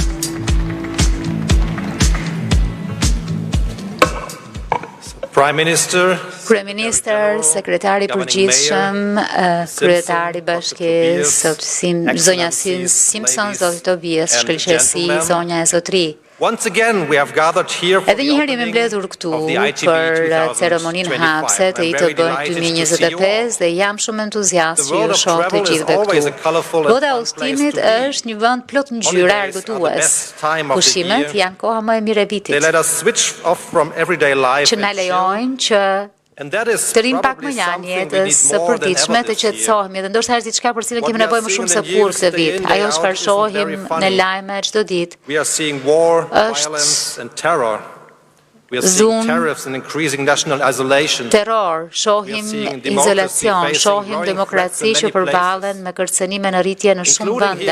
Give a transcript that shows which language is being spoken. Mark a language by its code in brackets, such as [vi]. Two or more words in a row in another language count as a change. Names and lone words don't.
[en] Prime Minister, [sq] Kryeministër, sekretari përgjithshëm, kryetari i bashkisë, zonja Simpson, zoti Tobias, shkëlqësi, zonja e zotëri. [en] once again we have gathered here for [sq] Edhe një herë jemi mbledhur këtu për ceremoninë hapëse të ITB 2025 dhe jam shumë entuziast që ju shoh të gjithëve këtu. Bota e udhëtimit është një vend plot ngjyra argëtues. Pushimet janë koha më e mirë e vitit. [en] They let us switch off from everyday life [sq] Që na lejojnë që të rim pak më lanë jetës së përditshme, të qetësohemi dhe ndoshta është diçka për cilën kemi nevojë më shumë se kur këtë vit. Ajo çfarë shohim në lajme çdo ditë është terror, shohim izolacion, shohim demokraci që përballen me kërcënime në rritje në shumë vende.